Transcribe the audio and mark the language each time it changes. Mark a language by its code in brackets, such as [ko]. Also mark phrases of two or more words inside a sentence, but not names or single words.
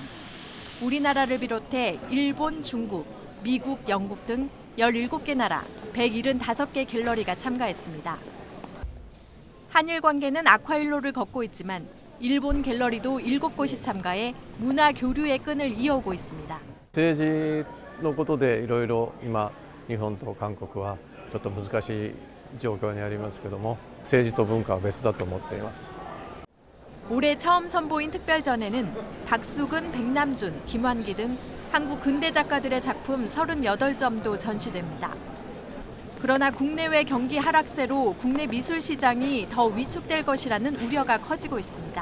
[ko] 우리나라를 비롯해 일본, 중국, 미국, 영국 등 17개 나라 175개 갤러리가 참가했습니다. 한일 관계는 악화일로를 걷고 있지만 일본 갤러리도 7곳이 참가해 문화 교류의 끈을 이어오고 있습니다. [ja] 政治のことでいろいろ今日本と韓国はちょっと難しい状況にありますけども、政治と文化は別だと思っています。 [ko] 올해 처음 선보인 특별전에는 박수근, 백남준, 김환기 등 한국 근대 작가들의 작품 38점도 전시됩니다. 그러나 국내외 경기 하락세로 국내 미술 시장이 더 위축될 것이라는 우려가 커지고 있습니다.